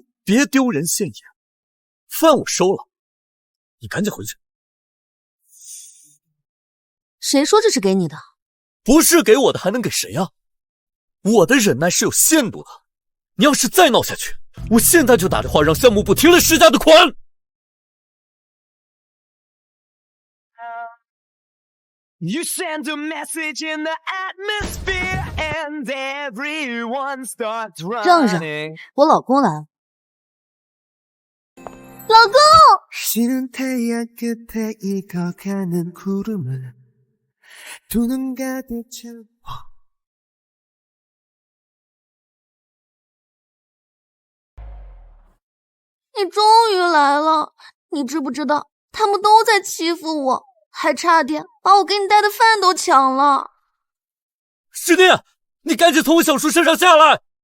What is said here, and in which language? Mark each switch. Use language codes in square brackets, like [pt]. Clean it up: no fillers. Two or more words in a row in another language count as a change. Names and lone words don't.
[zh] 别丢人现眼，饭我收了，你赶紧回去。谁说这是给你的？不是给我的还能给谁啊？我的忍耐是有限度的，你要是再闹下去，我现在就打电话让项目部停了石家的款。 [en] You send a message in the atmosphere and everyone starts running. [zh] 让让，我老公来了。老公！ [ko] 쉬는 태양 끝에 익어가는 구름을 두 눈 가득 채 [zh] 你终于来了，你知不知道他们都在欺负我，还差点把我给你带的饭都抢了。师弟，你赶紧从我小叔身上下来！